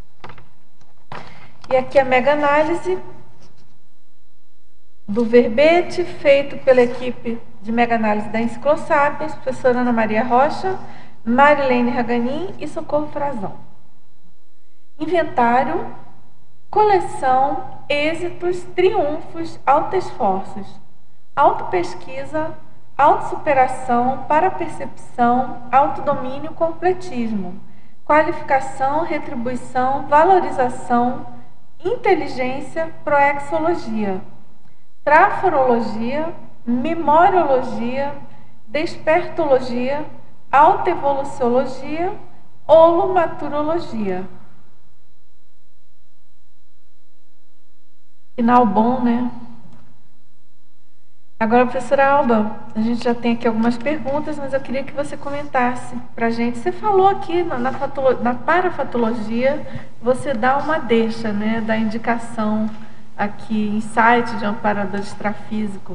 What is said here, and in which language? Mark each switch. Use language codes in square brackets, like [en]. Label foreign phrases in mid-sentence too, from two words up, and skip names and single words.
[pt] E aqui a mega-análise do verbete, feito pela equipe de mega-análise da Enciclosapiens, professora Ana Maria Rocha, Marilene Raganin e Socorro Frazão. Inventário, coleção, êxitos, triunfos, autoesforços, autopesquisa, autossuperação, parapercepção, autodomínio, completismo, qualificação, retribuição, valorização, inteligência, proexologia, traforologia, memoriologia, despertologia, autoevoluciologia, holomaturologia. Final bom, né? Agora, professora Alba, a gente já tem aqui algumas perguntas, mas eu queria que você comentasse para a gente. Você falou aqui na parafatologia, você dá uma deixa, né, da indicação aqui, insight de amparador extrafísico.